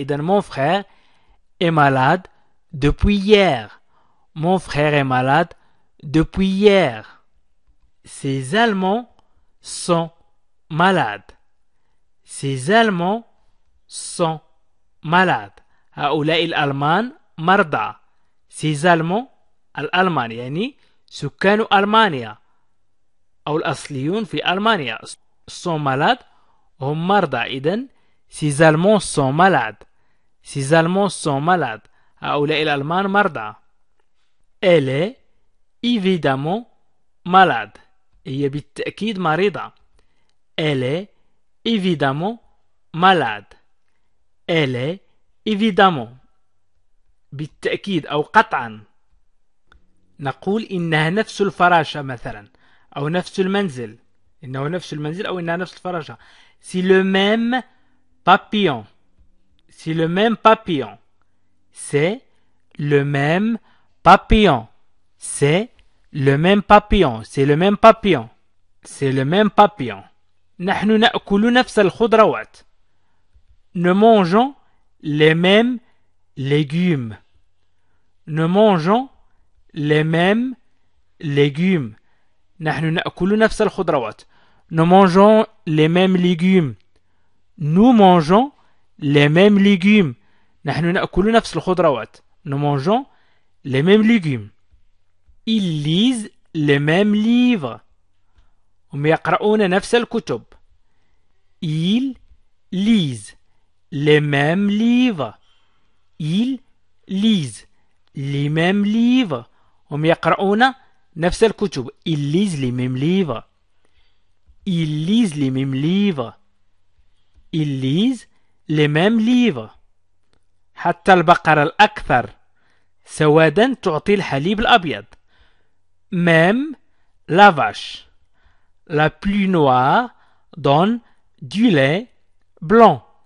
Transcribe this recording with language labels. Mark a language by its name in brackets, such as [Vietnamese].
[French] إذن mon frère est malade depuis hier. Mon frère est malade depuis hier. Ces Allemands sont malades. Ces Allemands sont malades. [Arabic] هؤلاء الألمان مرضى. [French] Ces Allemands [Arabic] الألمان يعني سكان ألمانيا أو الأصليون في ألمانيا [French] sont malades [Arabic] هم مرضى. [French] إذن ces Allemands sont malades. Ces Allemands sont malades. [Arabic] هؤلاء الألمان مرضى. [French] Elle est évidemment malade. [Arabic] هي بالتأكيد مريضة. [French] Elle est évidemment malade. Elle est évidemment [Arabic] بالتأكيد أو قطعا. نقول إنها نفس الفراشة مثلا أو نفس المنزل. إنه نفس المنزل أو إنها نفس الفراشة. [French] C'est le même papillon. C'est le même papillon. C'est le même papillon. C'est le même papillon. C'est le même papillon. C'est le même papillon. [Arabic] نحن نأكل نفس الخضروات. [French] Nous mangeons les mêmes légumes. Nous mangeons les mêmes légumes. [Arabic] نحن نأكل نفس الخضروات. [French] Nous mangeons les mêmes légumes. Nous mangeons les mêmes légumes. [Arabic] نحن نأكل نفس الخضروات. [French] Nous mangeons les mêmes légumes. Ils lisent les mêmes livres. [Arabic] هم يقرؤون نفس الكتب. [French] Ils lisent les mêmes livres. Ils lisent les mêmes livres. [Arabic] هم يقرؤون نفس الكتب. [French] Ils lisent les mêmes livres. Ils lisent les mêmes livres. Ils lisent les mêmes livres. [Arabic] حتى البقرة الأكثر سوادا تعطي الحليب الأبيض. [French] Même la vache la plus noire donne du lait blanc.